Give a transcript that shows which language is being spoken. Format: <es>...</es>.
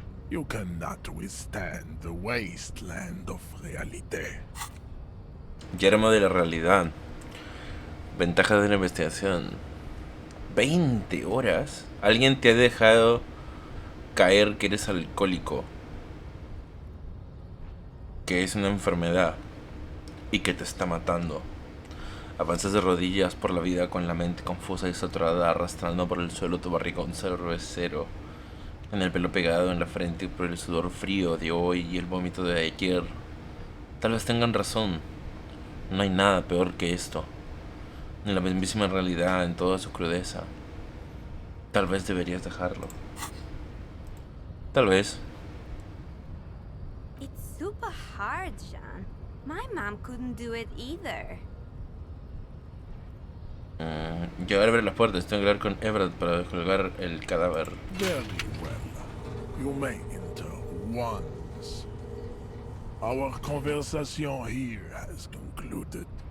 <en>You cannot withstand the wasteland of reality.</en> <es>Yermo de la realidad. Ventajas de la investigación. 20 horas. Alguien te ha dejado caer que eres alcohólico. Que es una enfermedad. Y que te está matando. Avanzas de rodillas por la vida con la mente confusa y saturada, arrastrando por el suelo tu barrigón cervecero. En el pelo pegado en la frente por el sudor frío de hoy y el vómito de ayer. Tal vez tengan razón. No hay nada peor que esto. En la mismísima realidad, en toda su crudeza. Tal vez deberías dejarlo. Tal vez.</es> <en>It's super hard, Jan. My mom couldn't do it either.</en> <es>Yo voy a abrir las puertas. Tengo que hablar con Everett para descolgar el cadáver.</es> <en>Very well. You may enter once. Our conversation here has concluded.</en>